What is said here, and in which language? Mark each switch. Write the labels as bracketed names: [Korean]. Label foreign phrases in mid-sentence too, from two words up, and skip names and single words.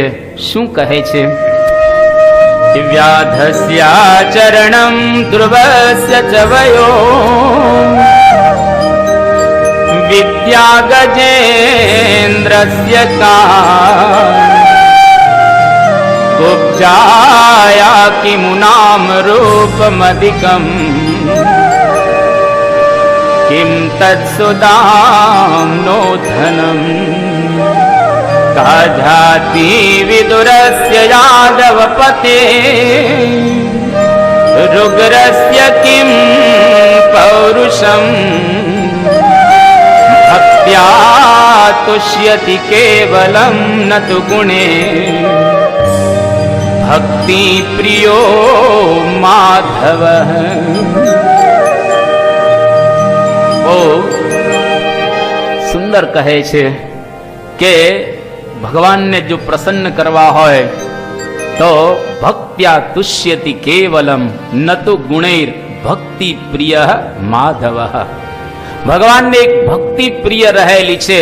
[Gujarati] શું કહે છે? [Sanskrit] દિવ્યાધસ્યા ચરણમ ધ્રુવસ્ય ચ વયો વિદ્યા ગજેન્દ્રસ્ય કા कुब्जाया किमुनाम रूपमधिकम किम तत्सुदाम नो धनम काजाति विदुरस्य यादवपते रुग्रस्य किम पौरुषम भक्त्या तुष्यति केवलम न तु गुणे भक्ति प्रियो माधव। [Gujarati] ओ सुंदर કહે છે કે ભગવાનને જો પ્રસન્ન કરવા હોય તો [Sanskrit] ભક્ત્યા તુષ્યતિ કેવલમ ન તો ગુણૈર ભક્તિ પ્રિય માધવ। [Gujarati] ભગવાનને એક ભક્તિ પ્રિય રહેલી છે।